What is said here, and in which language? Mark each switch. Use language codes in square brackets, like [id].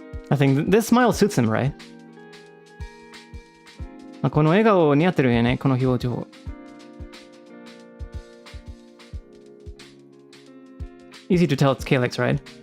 [en] I think this smile suits him, right? [ja] この笑顔似合ってるよね、この表情。 [en] Easy to tell it's Calyx, right?